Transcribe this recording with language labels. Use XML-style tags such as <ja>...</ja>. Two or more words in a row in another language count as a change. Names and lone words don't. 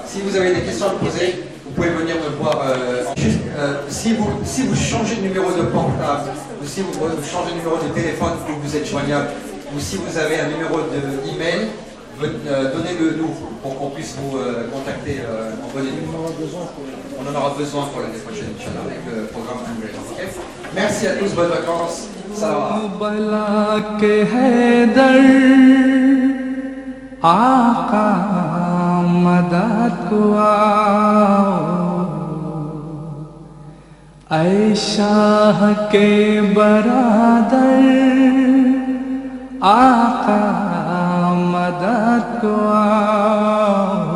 <fr>Si vous avez des questions à poser, vous pouvez venir me voir. Juste, si vous changez de numéro de portable, ou si vous changez de numéro de téléphone où vous êtes joignable, ou si vous avez un numéro d'email, donnez-le nous pour qu'on puisse vous contacter en bonne et due forme. On en aura besoin pour l'année prochaine, Inch'Allah, avec le programme anglais. Okay? Merci à tous, bonnes vacances. Salam.</fr> <ur>آقا مدد کو آؤ اے شاہ کے برادر آقا مدد کو آؤ</ur>